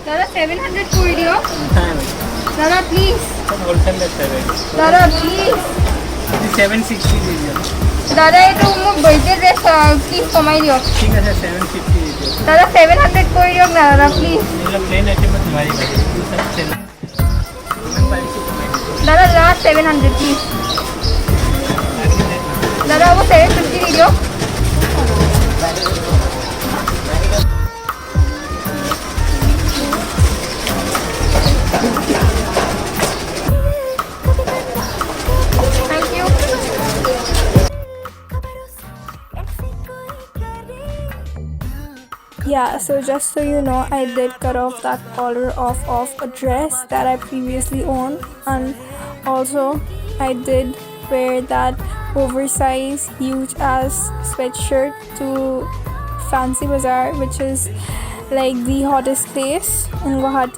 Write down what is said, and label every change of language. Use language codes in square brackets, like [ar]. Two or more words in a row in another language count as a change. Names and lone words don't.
[bn] 700 করে দিও দাদা প্লিজ [hi] होलसेल लेते हैं [as] দাদা প্লিজ [hi] 760 दीजिए [as] দাদা এইটো মোক বাৰ্থডে ড্ৰেছ প্লিজ কমাই দিয়ক [hi] ठीक है 750 दीजिए [as] দাদা 700 কৰি দিয়ক না দাদা প্লিজ [hi] ये प्लेन आइटम में तुम्हारी [as] দাদা লাষ্ট 700 প্লিজ দাদা वो 750 দি দিয়ক [en] Thank you. Yeah, so just so you know, I did cut off that collar of a dress that I previously owned, and also I did wear that oversized huge ass sweatshirt to Fancy Bazaar, which is like the hottest place in Guwahati.